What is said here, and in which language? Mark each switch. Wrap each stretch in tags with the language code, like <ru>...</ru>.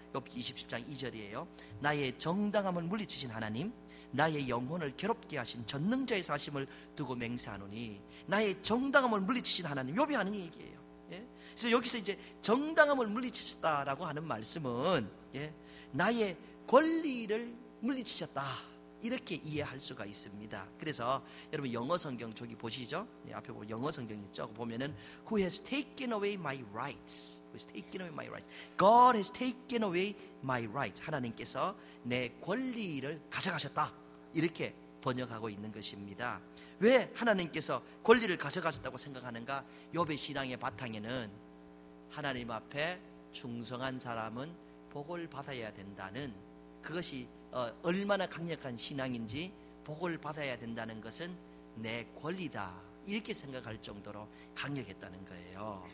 <ko>욥기 27장 2절이에요. 나의 정당함을 물리치신 하나님, 나의 영혼을 괴롭게 하신 전능자의 사심을 두고 맹세하노니, 나의 정당함을 물리치신 하나님, 욥이 하는 얘기예요. 예? 그래서 여기서 이제 정당함을 물리치셨다라고 하는 말씀은 예? 나의 권리를 물리치셨다, 이렇게 이해할 수가 있습니다. 그래서 여러분 영어 성경 저기 보시죠. 네, 앞에 보면 영어 성경 있죠. 보면은</ko> <en>Who has taken away my rights? Who has taken away my rights? God has taken away my rights.</en> <ko>하나님께서 내 권리를 가져가셨다, 이렇게 번역하고 있는 것입니다. 왜 하나님께서 권리를 가져가셨다고 생각하는가? 욥의 신앙의 바탕에는 하나님 앞에 충성한 사람은 복을 받아야 된다는 그것이 얼마나 강력한 신앙인지, 복을 받아야 된다는 것은 내 권리다, 이렇게 생각할 정도로 강력했다는 거예요.</ko>